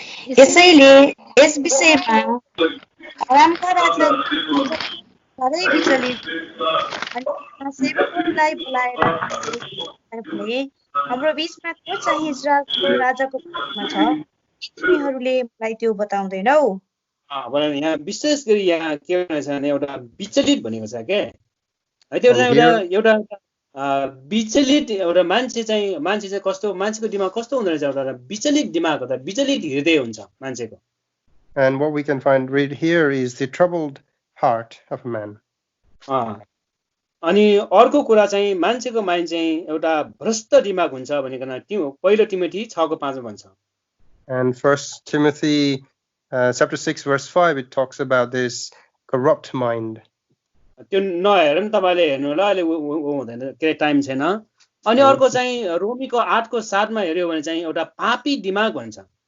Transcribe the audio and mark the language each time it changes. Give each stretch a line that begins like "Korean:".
Nepali: यसैले यस विषयमा आरामका राजा साह्रै विचलित अनि सेवकहरूलाई बोलाएर भने हाम्रो बीचमा को चाहिँ इजरायलको राजाको पदमा छ तिमीहरूले मलाई त्यो बताउँदैनौ यहाँ विशेष गरी यहाँ के भन्छ भने एउटा विचलित भनेको छ के है त्यो एउटा विचलित एउटा मान्छे चाहिँ कस्तो मान्छेको दिमाग कस्तो हुँदो रहेछ एउटा विचलित दिमाग हो त विचलित हृदय हुन्छ मान्छेको
English: And what we can read here is the troubled heart of a man.
Nepali: अनि अर्को कुरा चाहिँ मान्छेको माइन्ड चाहिँ एउटा भ्रष्ट दिमाग हुन्छ भनिकन पहिलो तिमोथी 6:5 मा भन्छ
English: And 1 Timothy chapter 6 verse 5 it talks about this corrupt mind.
Nepali: त्यो नहेर नि तपाईले हेर्नु होला अहिले हुँदैन के टाइम छैन अनि अर्को चाहिँ रोमीको 8:7 मा हेर्यो भने चाहिँ एउटा पापी दिमाग भन्छ